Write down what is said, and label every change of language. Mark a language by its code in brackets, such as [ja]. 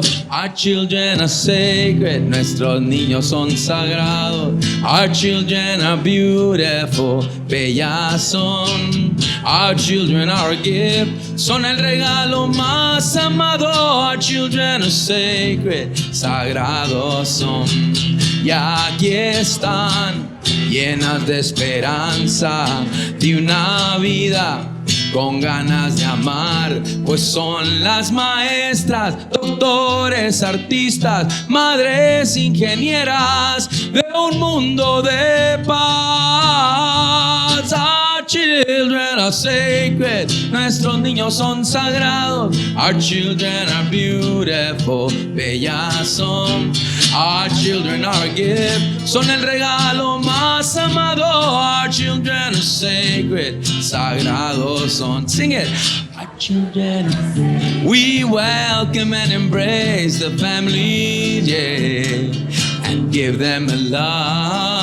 [en] Our children are sacred, [es] nuestros niños son sagrados. [en] Our children are beautiful, [es] bellas son. [en] Our children are a gift, [es] son el regalo más amado. [en] Our children are sacred, [es] sagrados son. Y aquí están, llenas de esperanza, de una vida con ganas de amar, pues son las maestras, doctores, artistas, madres, ingenieras de un mundo de paz. [en] Our children are sacred, [es] nuestros niños son sagrados. [en] Our children are beautiful, [es] bellas son. [en] Our children are a gift, [es] son el regalo más amado. [en] Our children are sacred, [es] sagrados son. [en] Sing it. Our children, we welcome and embrace the family, yeah, and give them a love.